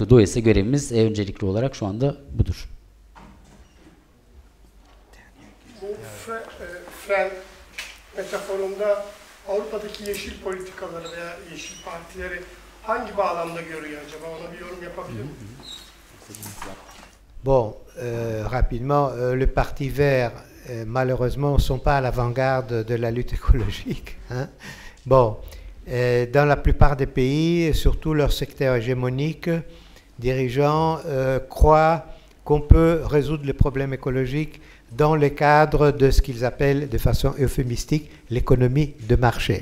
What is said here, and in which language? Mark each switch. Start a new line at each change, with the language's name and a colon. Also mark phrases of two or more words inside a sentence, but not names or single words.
Turkish: Dolayısıyla görevimiz öncelikli olarak şu anda budur. Bu fren metaforunda Avrupa'daki yeşil politikaları veya yeşil partileri hangi bağlamda görüyor acaba? Ona bir yorum yapabilir misiniz?
French: Bon, rapidement, le Parti vert, malheureusement, ne sont pas à l'avant-garde de la lutte écologique. Hein. Bon, dans la plupart des pays, surtout leur secteur hégémonique, dirigeants croient qu'on peut résoudre les problèmes écologiques dans le cadre de ce qu'ils appellent de façon euphémistique l'économie de marché.